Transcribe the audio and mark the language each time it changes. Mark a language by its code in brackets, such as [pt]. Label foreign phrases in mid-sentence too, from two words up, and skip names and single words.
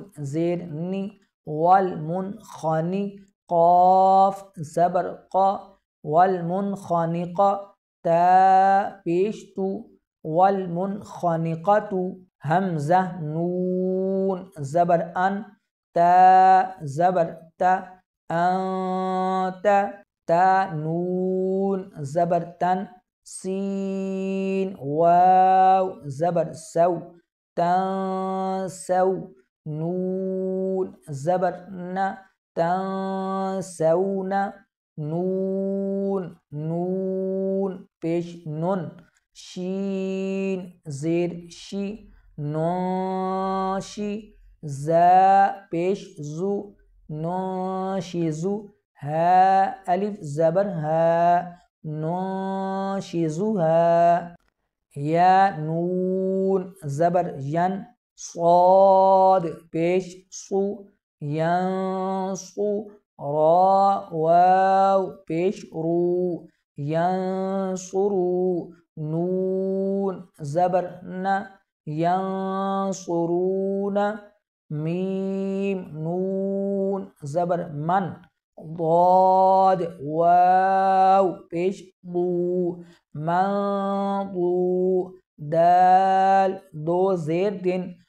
[ur] زیر نی والمنخنی قاف زبر قا والمنخنقة تا پیش تو والمنخنقة حمزہ نون زبر ان تا زبر تا انت تا نون زبر تن سین واو زبر سو تنسو نون زبر ن تنسون نون نون پیش نون شین زیر شی ناشی زا پیش زو ناشیزو ها الف زبر ها ناشیزوها یا نون زبر ین صاد پیش صو ینصو را واو پیش رو ینصرو نون زبر ن ینصرون میم نون زبر من ضاد واو پیش ضو منضو دال دو زیر دن